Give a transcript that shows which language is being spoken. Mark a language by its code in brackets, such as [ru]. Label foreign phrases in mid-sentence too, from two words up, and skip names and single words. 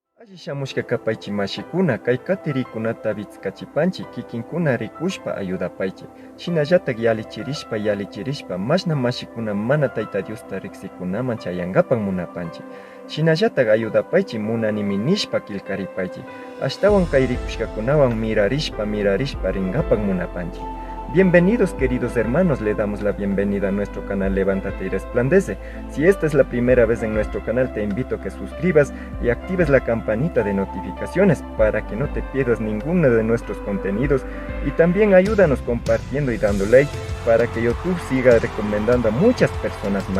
[qu] Shamushka kapaychi mashikuna kay katirikunata vitzkachipanchi kikinkuna rikushpa ayudapaychi. Shinallatak yalichirishpa mashna mashikuna mana Tayta Diosta riksikunaman chayangapan munapanchi. Shinallatak ayudapaychi munanimi nishpa kilkaripaychi. Ashtawan kay rikushkakunawan mirarishpa ringapan munapanchi. [es] Bienvenidos queridos hermanos, le damos la bienvenida a nuestro canal Levántate y Resplandece. Si esta es la primera vez en nuestro canal, te invito a que suscribas y actives la campanita de notificaciones para que no te pierdas ninguno de nuestros contenidos, y también ayúdanos compartiendo y dando like para que YouTube siga recomendando a muchas personas más.